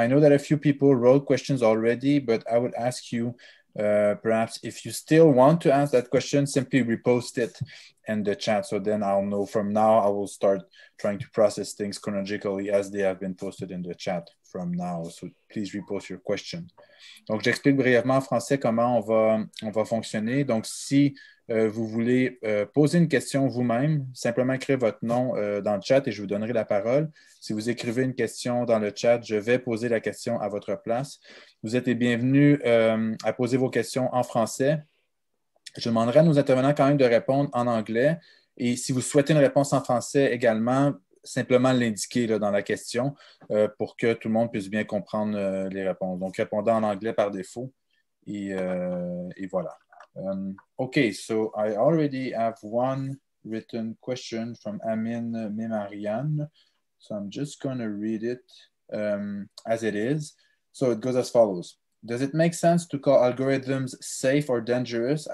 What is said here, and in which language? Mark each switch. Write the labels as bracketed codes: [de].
[en] I know that a few people wrote questions already, but I would ask you, perhaps if you still want to ask that question, simply repost it in the chat. So then I'll know from now, I will start trying to process things chronologically as they have been posted in the chat from now. So please repost your question. [fr] Donc, j'explique brièvement en français comment on va fonctionner. Donc, si vous voulez poser une question vous-même, simplement écrire votre nom dans le chat et je vous donnerai la parole. Si vous écrivez une question dans le chat, je vais poser la question à votre place. Vous êtes les bienvenus à poser vos questions en français. Je demanderai à nos intervenants quand même de répondre en anglais. Et si vous souhaitez une réponse en français également, simplement l'indiquer dans la question pour que tout le monde puisse bien comprendre les réponses. Donc, répondez en anglais par défaut. Et voilà. [en] Okay, so I already have one written question from Amin Memarian. So I'm just going to read it as it is. So it goes as follows. Does it make sense to call algorithms safe or dangerous?